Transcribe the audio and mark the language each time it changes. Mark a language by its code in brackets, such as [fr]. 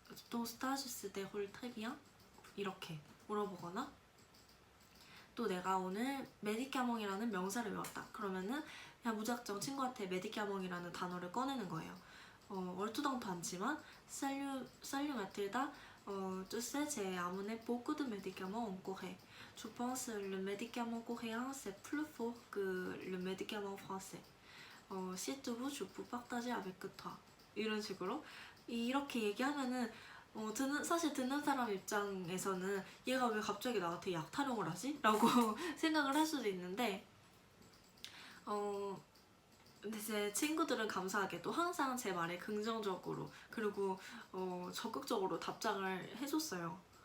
[fr] Ton stage se déroule très bien? [ko] 이렇게 물어보거나 또 내가 오늘 메디카몽이라는 명사를 외웠다. 그러면은 그냥 무작정 친구한테 메디카몽이라는 단어를 꺼내는 거예요. 얼토당토 않지만 [fr] Salut Mathilda, tu sais, j'ai amené beaucoup de médicaments en Corée. Je pense que le médicament coréen c'est plus fort que le médicament français. Si tu veux, je peux partager avec toi. [ko] 이런 식으로 이렇게 얘기하면은 사실 듣는 사람 입장에서는 얘가 왜 갑자기 나한테 약 타령을 하지? 라고 생각을 할 수도 있는데 근데 제 친구들은 감사하게도 항상 제 말에 긍정적으로 그리고 적극적으로 답장을 해줬어요.